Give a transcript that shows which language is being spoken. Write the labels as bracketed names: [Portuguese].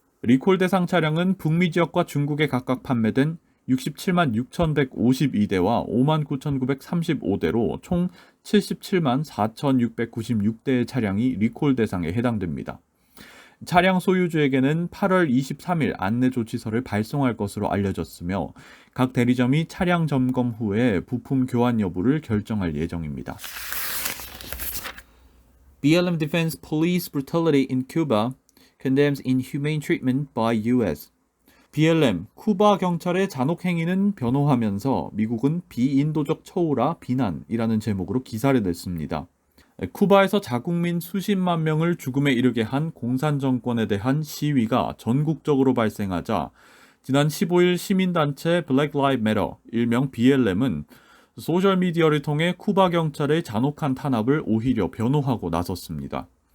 [Korean] 리콜 대상 차량은 북미 지역과 중국에 각각 판매된 67만 6,152대와 5만 9,935대로 총 77만 4,696대의 차량이 리콜 대상에 해당됩니다. 차량 소유주에게는 8월 23일 안내 조치서를 발송할 것으로 알려졌으며 각 대리점이 차량 점검 후에 부품 교환 여부를 결정할 예정입니다. [English] BLM defends police brutality in Cuba. condemns inhumane treatment by U.S. [Korean] BLM, 쿠바 경찰의 잔혹 행위는 변호하면서 미국은 비인도적 처우라 비난이라는 제목으로 기사를 냈습니다. 쿠바에서 자국민 수십만 명을 죽음에 이르게 한 공산 정권에 대한 시위가 전국적으로 발생하자 지난 15일 시민단체 Black Lives Matter, 일명 BLM은 소셜미디어를 통해 쿠바 경찰의 잔혹한 탄압을 오히려 변호하고 나섰습니다.